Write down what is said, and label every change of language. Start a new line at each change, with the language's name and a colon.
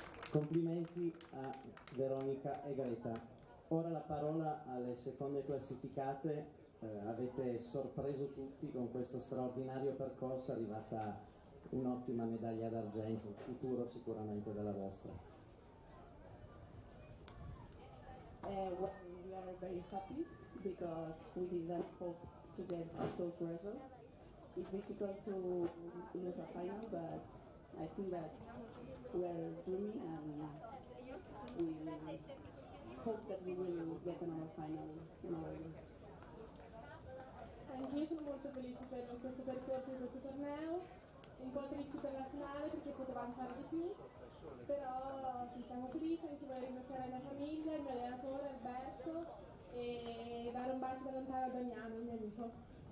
Italian: Complimenti a Veronica e Greta. Ora la parola alle seconde classificate. Avete sorpreso tutti con questo straordinario percorso, è arrivata un'ottima medaglia d'argento, futuro sicuramente della vostra.
English: We are very happy because we didn't hope to get those results. It's difficult to lose a final, but I think that we're dreaming and we hope that we will get another final in our year.
Italian: Anch'io sono molto felice per questo percorso di questo torneo, un po' tristi per la finale perché potevamo fare di più, però sì, siamo felici, anche voglio ringraziare la mia famiglia, il mio allenatore Alberto e dare un bacio da lontano a Damiano, il mio amico.